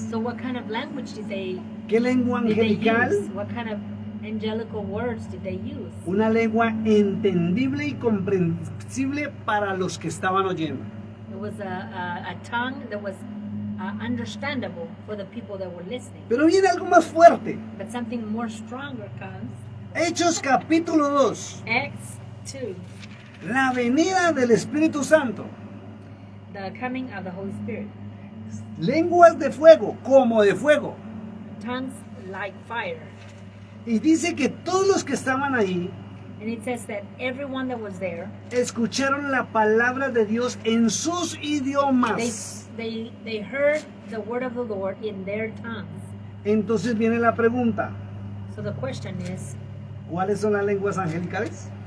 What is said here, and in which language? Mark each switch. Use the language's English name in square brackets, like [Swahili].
[English] So what kind of language [Spanish] ¿Qué lengua [English] did they [Spanish] angelical? [English] use? What kind of angelical words did they use? [Spanish] Una lengua entendible y comprensible para los que estaban oyendo. [English] It was a tongue that was understandable for the people that were listening. [Spanish] Pero viene algo más fuerte. [English] But something more stronger comes. [Spanish] Hechos capítulo 2. [English] Acts 2, [Spanish] La venida del Espíritu Santo. [English] the coming of the Holy Spirit. [Spanish] Lenguas de fuego, como de fuego. [English] Tongues like fire. [Spanish] Y dice que todos los que estaban ahí [English] And it says that everyone that was there, [Spanish] escucharon la palabra de Dios en sus idiomas. [English] they heard the word of the Lord in their tongues. [Spanish] Entonces viene la pregunta, [English] So the question is, [Spanish] ¿cuáles son las lenguas angelicales?